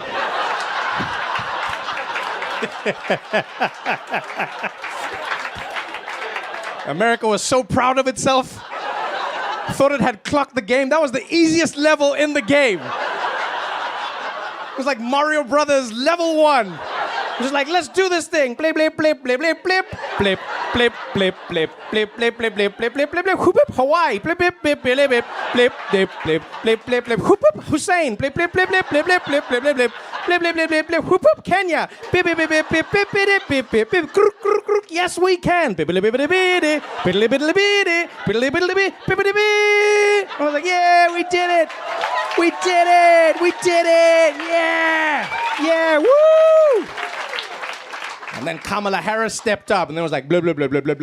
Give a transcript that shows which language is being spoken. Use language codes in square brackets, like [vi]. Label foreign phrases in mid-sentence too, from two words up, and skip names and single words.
[en] America was so proud of itself. Thought it had clocked the game. That was the easiest level in the game. It was like Mario Brothers level 1. It was like, let's do this thing. Blip, blip, blip, blip, blip, blip, blip, blip, blip, blip, blip, blip, blip, blip, blip, blip, blip, blip, whoop, Hawaii, blip, blip, blip, blip, blip, blip, blip, blip, blip, blip, blip, whoop, Hussein, blip, blip, blip, blip, blip, blip, blip, blip, blip, blip, blip, blip, blip, blip, blip, whoop, Kenya, bip, bip, bip, bip, bip, bip, bip, bip, bip, bip, kruk, kruk, kruk, yes we can, bip, bip, bip, bip, bip, bip, bip, bip, bip, bip, bip, bip, bip. I was like, yeah, we did it, yeah, woo. And then Kamala Harris stepped up, and then it was like, blah, blah, blah, blah, blah, blah.